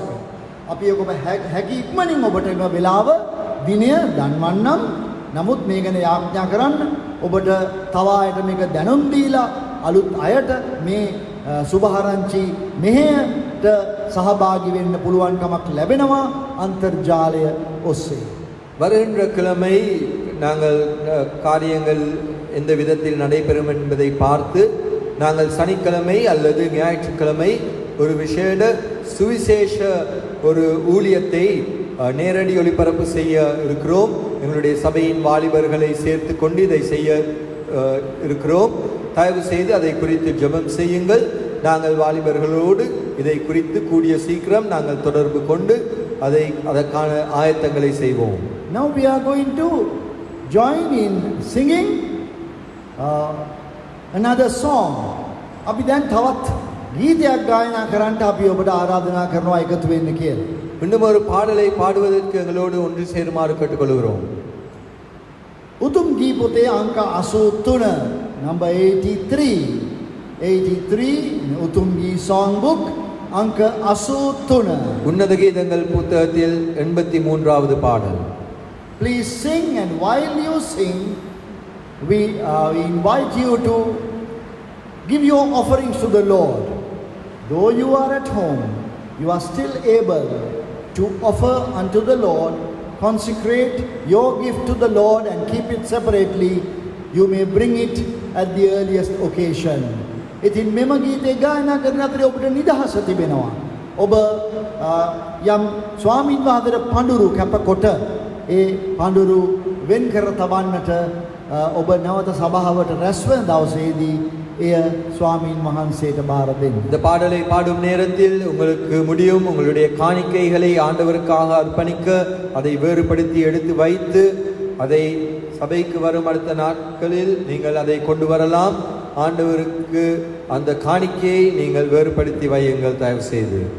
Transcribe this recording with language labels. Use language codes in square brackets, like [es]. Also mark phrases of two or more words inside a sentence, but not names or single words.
[si] අපි ඔබ හැකි ඉක්මනින් ඔබට මේ වෙලාව දිනය දන්වන්නම්. නමුත් මේ ගැන යාඥා කරන්න ඔබට තව අයට මේක දැනුම් දීලා අලුත් අයට මේ සුභාරංචි මෙහෙයට සහභාගී වෙන්න පුළුවන්කමක් ලැබෙනවා අන්තර්ජාලය ඔස්සේ. [ta] வருகின்ற கிழமை நாங்கள் காரியங்கள் எந்த விதத்தில் நடைபெறும் என்பதை பார்த்து நாங்கள் சனிக்கிழமை அல்லது ஞாயிற்றுக்கிழமை ஒரு விசேட சுவிசேஷ ஒரு ஊழியத்தை நேரடி ஒளிபரப்பு செய்ய இருக்கிறோம். எங்களுடைய சபையின் வாலிபர்களை சேர்த்து கொண்டு இதை செய்ய இருக்கிறோம். தயவு செய்து அதை குறித்து ஜெபம் செய்யுங்கள். நாங்கள் வாலிபர்களோடு இதை குறித்து கூடிய சீக்கிரம் நாங்கள் தொடர்பு கொண்டு அதற்கான ஆயத்தங்களை செய்வோம். [en] Now we are going to join in singing another song. [si] අපි දැන් තවත් ගීතයක් ගායනා කරන්න අපි ඔබට ආරාධනා කරනවා එකතු වෙන්න කියලා. [ta] இன்னும் ஒரு பாடலை பாடுவதற்கு எங்களோடு ஒன்று சேருமாறு கேட்டுக்கொள்கிறோம். [si] උතුම් ගී පොතේ අංක 83 number 83 උතුම් ගී song book අංක 83. [ta] உன்னத கீதங்கள் புத்தகத்தில் 83வது பாடல். [en] Please sing, and while you sing we invite you to give your offerings to the Lord. Though you are at home, you are still able to offer unto the Lord. Consecrate your gift to the Lord and keep it separately. You may bring it at the earliest occasion. [si] ඉතින් මෙම ගීතය ගායනා කරන අතරේ ඔබට නිදහස තිබෙනවා. ඔබ යම් ස්වාමීන් වහන්සේට පඳුරු කැපකොට ඒ පඳුරු වෙන් කර තබන්නට ඔබ නැවත සභාවට රැස්වන දවසේදී එය ස්වාමීන් වහන්සේට බාර දෙන්න. [ta] இந்த பாடலை பாடும் நேரத்தில் உங்களுக்கு முடியும் உங்களுடைய காணிக்கைகளை ஆண்டவருக்காக அர்ப்பணிக்க அதை வேறுபடுத்தி எடுத்து வைத்து அதை சபைக்கு வரும் அடுத்த நாட்களில் நீங்கள் அதை கொண்டு வரலாம். ஆண்டவருக்கு அந்த காணிக்கையை நீங்கள் வேறுபடுத்தி வையுங்கள் தயவு செய்து.